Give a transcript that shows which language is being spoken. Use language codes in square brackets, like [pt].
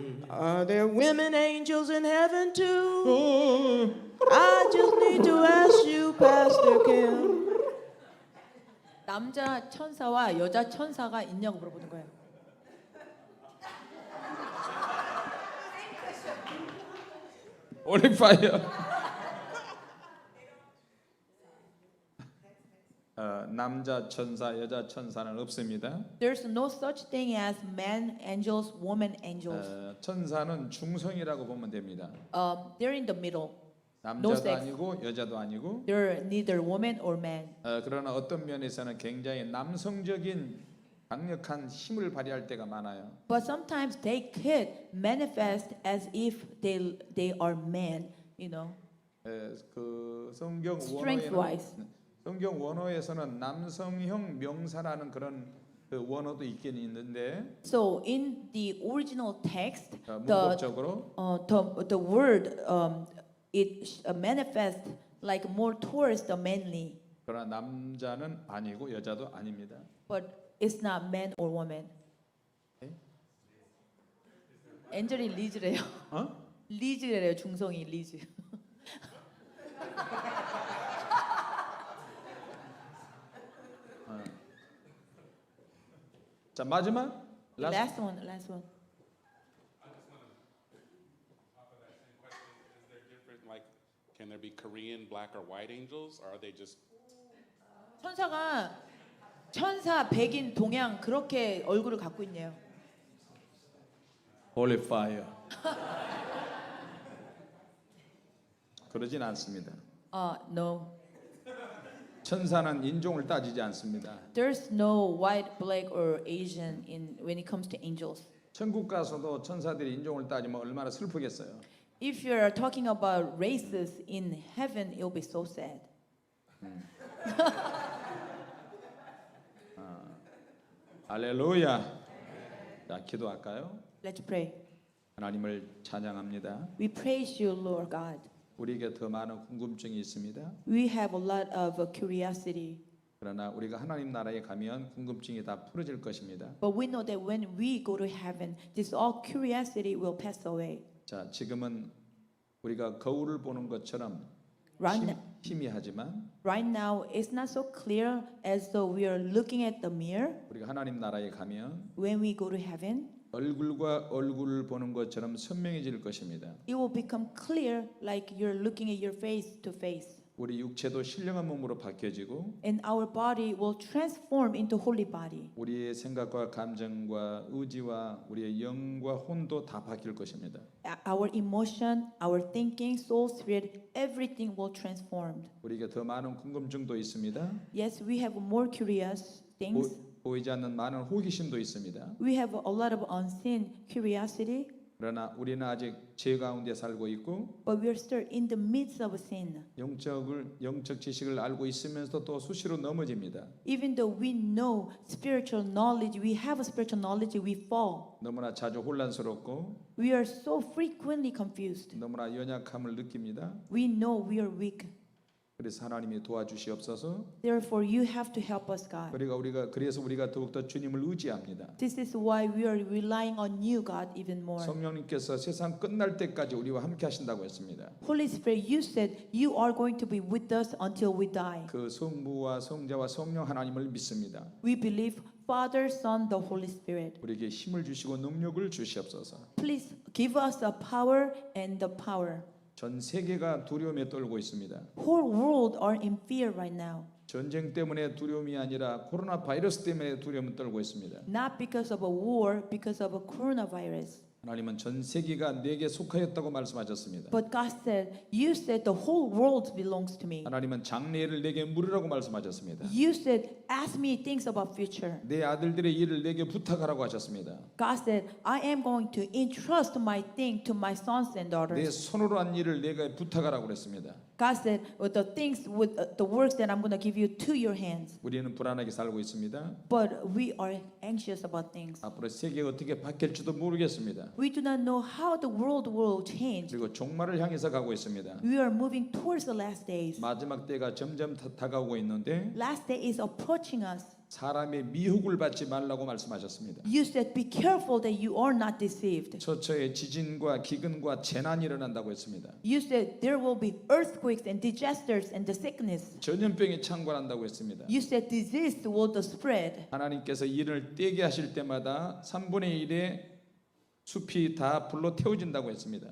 [en] Are there women angels in heaven too? I just need to ask you, Pastor Kim. [ko] 남자 천사와 여자 천사가 있냐고 물어보는 거예요. 올리파이어. 남자 천사, 여자 천사는 없습니다. [en] There's no such thing as men angels, women angels. [ko] 천사는 중성이라고 보면 됩니다. [en] They're in the middle. [ko] 남자도 [en] sex. [ko] 아니고 여자도 아니고. [en] They're neither woman or man. [ko] 그러나 어떤 면에서는 굉장히 남성적인 강력한 힘을 발휘할 때가 많아요. [en] But sometimes they could manifest as if they are men, you know. [ko] 그 성경 [en] Strength-wise. [ko] 성경 원어에서는 남성형 명사라는 그런 그 원어도 있긴 있는데. [en] So in the original text, [ko] 문법적으로 [en] the word it manifests like more towards the manly, [ko] 그러나 남자는 아니고 여자도 아닙니다. [en] but it's not man or woman. [ko] 엔젤이 리즈래요. 리즈래요. 중성이 리즈. 자 마지막 [en] Last one. I just want to top of that same question. Is there different, like, can there be Korean, black, or white angels, or are they just? [ko] 천사가 천사, 백인, 동양 그렇게 얼굴을 갖고 있네요. 올리파이어. 그러진 않습니다. [en] No. [ko] 천사는 인종을 따지지 않습니다. [en] There's no white, black, or Asian in when it comes to angels. [ko] 천국 가서도 천사들이 인종을 따지면 얼마나 슬프겠어요. [en] If you're talking about races in heaven, it'll be so sad. [ko] 할렐루야. 자, 기도할까요? [en] Let's pray. [ko] 하나님을 찬양합니다. [en] We praise you, Lord God. [ko] 우리에게 더 많은 궁금증이 있습니다. [en] We have a lot of curiosity, [ko] 그러나 우리가 하나님 나라에 가면 궁금증이 다 풀어질 것입니다. [en] but we know that when we go to heaven, this all curiosity will pass away. [ko] 자, 지금은 우리가 거울을 보는 것처럼 희미하지만 [en] Right now, it's not so clear as though we are looking at the mirror. [ko] 우리가 하나님 나라에 가면 [en] When we go to heaven, [ko] 얼굴과 얼굴을 보는 것처럼 선명해질 것입니다. [en] it will become clear like you're looking at your face to face. [ko] 우리 육체도 신령한 몸으로 바뀌어지고 [en] And our body will transform into holy body. [ko] 우리의 생각과 감정과 의지와 우리의 영과 혼도 다 바뀔 것입니다. [en] Our emotion, our thinking, soul, spirit, everything will transform. [ko] 우리에게 더 많은 궁금증도 있습니다. [en] Yes, we have more curious things. [ko] 보이지 않는 많은 호기심도 있습니다. [en] We have a lot of unseen curiosity. [ko] 그러나 우리는 아직 죄 가운데 살고 있고 [en] But we are still in the midst of sin. [ko] 영적 지식을 알고 있으면서도 또 수시로 넘어집니다. [en] Even though we know spiritual knowledge, we have a spiritual knowledge, we fall. [ko] 너무나 자주 혼란스럽고 [en] We are so frequently confused. [ko] 너무나 연약함을 느낍니다. [en] We know we are weak. [ko] 그래서 하나님이 도와주시옵소서. [en] Therefore, you have to help us, God. [ko] 그래서 우리가 더욱더 주님을 의지합니다. [en] This is why we are relying on you, God, even more. [ko] 성령님께서 세상 끝날 때까지 우리와 함께 하신다고 했습니다. [en] Holy Spirit, you said you are going to be with us until we die. [ko] 그 성부와 성자와 성령 하나님을 믿습니다. [en] We believe Father, Son, the Holy Spirit. [ko] 우리에게 힘을 주시고 능력을 주시옵소서. [en] Please give us the power and the power. [ko] 전 세계가 두려움에 떨고 있습니다. [en] Whole world are in fear right now. [ko] 전쟁 때문에 두려움이 아니라 코로나 바이러스 때문에 두려움을 떨고 있습니다. [en] Not because of a war, because of a coronavirus. [ko] 하나님은 전 세계가 내게 속하였다고 말씀하셨습니다. [en] But God said, you said the whole world belongs to me. [ko] 하나님은 장래를 내게 물으라고 말씀하셨습니다. [en] You said, ask me things about future. [ko] 내 아들들의 일을 내게 부탁하라고 하셨습니다. [en] God said, I am going to entrust my thing to my sons and daughters. [ko] 손으로 한 일을 내가 부탁하라고 그랬습니다. [en] God said, with the things, with the works that I'm going to give you to your hands. [ko] 우리는 불안하게 살고 있습니다. [en] But we are anxious about things. [ko] 앞으로 세계가 어떻게 바뀔지도 모르겠습니다. [en] We do not know how the world will change. [ko] 그리고 종말을 향해서 가고 있습니다. [en] We are moving towards the last days. [ko] 마지막 때가 점점 다가오고 있는데 [en] Last day is approaching us. [ko] 사람의 미혹을 받지 말라고 말씀하셨습니다. [en] You said, be careful that you are not deceived. [ko] 처처에 지진과 기근과 재난이 일어난다고 했습니다. [en] You said there will be earthquakes and disasters and the sickness. [ko] 전염병이 창궐한다고 했습니다. [en] You said disease will the spread. [ko] 하나님께서 이를 떼게 하실 때마다 3분의 1의 숲이 다 불로 태워진다고 했습니다.